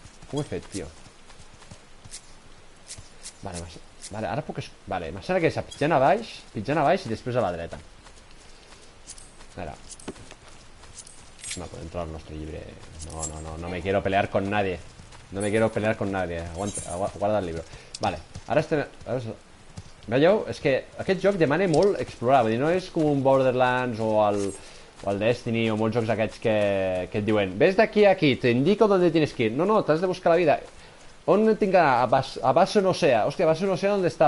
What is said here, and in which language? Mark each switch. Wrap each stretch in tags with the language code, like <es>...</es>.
<ca>Com ho he fet, tio? Vale, ara puc... Vale, em sembla que és pitjant a baix i després a la dreta. Ara. No, podem trobar el nostre llibre.</ca> <es>No me quiero pelear con nadie. No me quiero pelear con nadie. Guarda el libro.</es> <ca>Vale, ara estem... Veieu? És que aquest joc demana molt explorar. Vull dir, no és com un Borderlands o el Destiny o molts jocs aquests que et diuen ves d'aquí a aquí,</ca> <es>te indico dónde tienes que ir.</es> <ca>No, t'has de buscar la vida. On tinc que anar? A Basso no sé. Hòstia, a Basso no sé on està.</ca>